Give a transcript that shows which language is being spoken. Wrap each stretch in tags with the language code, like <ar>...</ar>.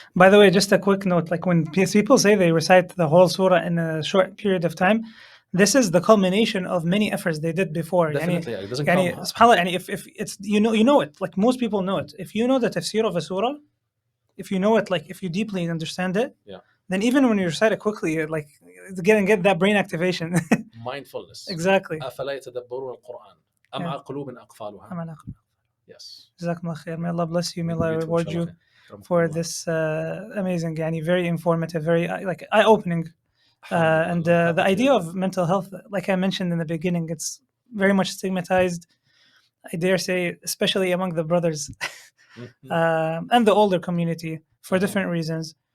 <en>By the way, just a quick note, like when people say they recite the whole surah in a short period of time, this is the culmination of many efforts they did before. Definitely, it doesn't</en> <ar>يعني,</ar> <en>come. subhanAllah, if it's, you know it, like most people know it. If you know the tafsir of a surah, if you know it, like if you deeply understand it, then even when you recite it quickly, like get that brain activation. Mindfulness. Exactly.</en> <ar>أفلا يتدبرون القرآن أم على قلوب أقفالها.</ar> <en>Yes. Jazakumullah khair. May Allah bless you. May Allah reward you for this amazing, very informative, very like eye-opening, and the idea of mental health, like I mentioned in the beginning, it's very much stigmatized. I dare say, especially among the brothers and the older community for different reasons.</en>